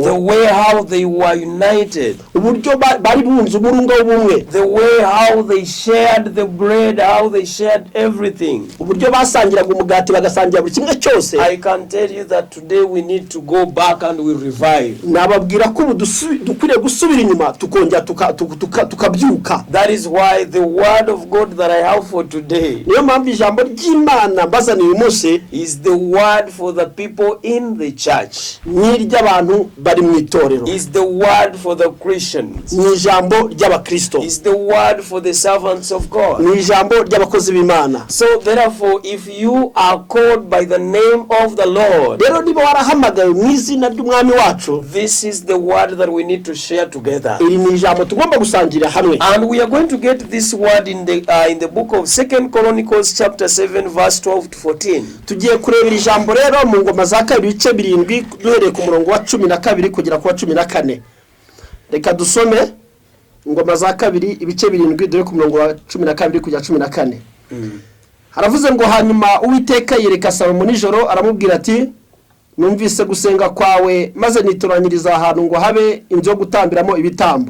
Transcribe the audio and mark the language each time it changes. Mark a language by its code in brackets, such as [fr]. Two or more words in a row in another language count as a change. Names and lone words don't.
[en] the way how they were united, [rw] uburyo bari bunze umurunga w'ubumwe, [en] the way how they shared the bread, how they shared everything, [rw] uburyo basangiraga umugati bagasangira buri kimwe cyose. [en] I can tell you that today we need to go back and we revive. [rw] Nababwira ko dukwiriye gusubira inyuma tukongera tukabyuka. [en] That is why the word of God that I have for today, [rw] niyo mpamvu ijambo ry'Imana mbazaniye uyu munsi, [en] is the word for the people in the church. [rw] Ni iry'abantu bari mu itorero. [en] Is the word for the Christians. [rw] Ni ijambo ry'abakristo. [en] Is the word for the servants of God. [rw] Ni ijambo ry'abakozi b'Imana. [en] So therefore, if you are called by the name of the Lord, [rw] rero niba warahamagaye mu izina ry'umwami wacu, [en] this is the word that we need to share together. [rw] Iri ni ijambo tugomba gusangira hamwe. [en] And we are going to get this word in the book of 2 Chronicles chapter 7 verse 12 to 14. [rw] Tugiye kurebera ijambo rero mu ngoma za kabiri ibice 7 duhereye ku murongo wa 12 kugera ku wa 14. Reka dusome ingoma za kabiri ibice 7 duhereye ku murongo wa 12 kugera 14. Haravuze ngo hanyuma Uwiteka yereka Salomo nijoro aramubwira ati numvise gusenga kwawe maze nitoranyiriza ahantu ngo habe inzu yo gutambiramo ibitambo.